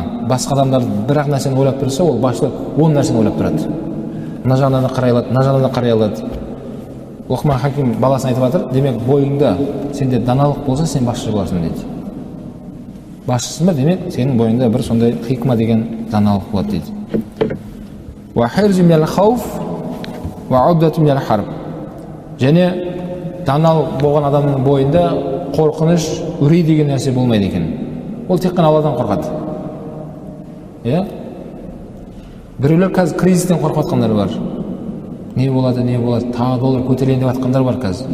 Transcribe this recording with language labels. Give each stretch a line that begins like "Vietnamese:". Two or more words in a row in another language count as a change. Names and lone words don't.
Kazakh: Басқа адамдар бір-ақ нәрсені ойлап тұрса, ол басшылық 10 нәрсені ойлап тұрады. Мына жағынан да қарай алады, мына жағынан да қарай алады. Лұқман Хаким баласына айтып жатыр, демек бойыңда сенде даналық болса, сен басшы боласың дейді. Басшысың ба, демек сенің бойыңда бір сондай хикма деген даналық болады дейді.
Arabic: وَحِرْزُ مِنَ الْخَوْفِ وَعُدَّةُ مِنَ الْحَرْبِ,
Kazakh: және даналық болған адамның бойында қорқыныш, үрей деген нәрсе болмайды екен. Ол тек қана Алладан қорқады. Біреулер қазір кризистен қорқып жатқандар бар. Не болады, тағы доллар көтерейін деп жатқандар бар қазір.